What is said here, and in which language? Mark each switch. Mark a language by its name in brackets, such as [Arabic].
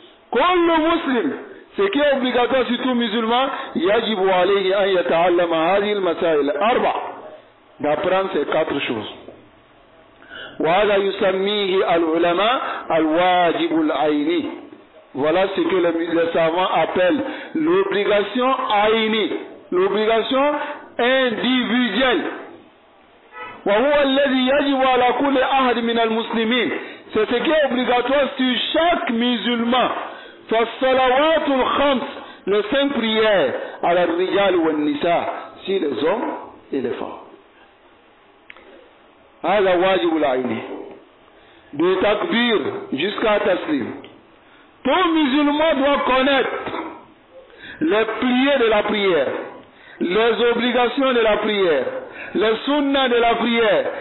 [French] Comme le musulman, ce qui est obligatoire sur tout musulman, [Arabic] yajibu alayhi an yata'allama hadhihi al-masail arba, [French] d'apprendre ces 4 choses. [Arabic] وهذا يسميه العلماء الواجب العيني. [French] Voilà ce que les savants appellent l'obligation aïni, l'obligation individuelle. [Arabic] وهو الذي يجب على كل أحد من المسلمين. [French] C'est ce qui est obligatoire sur chaque musulman. [Arabic] فالصلوات الخمس, [French] les 5 prières, [Arabic] على الرجال والنساء, [French] si les hommes et les femmes. [Arabic] هذا واجب العيني. [French] De takbir jusqu'à taslim. Tout musulman doit connaître les piliers de la prière, les obligations de la prière, les sunnas de la prière.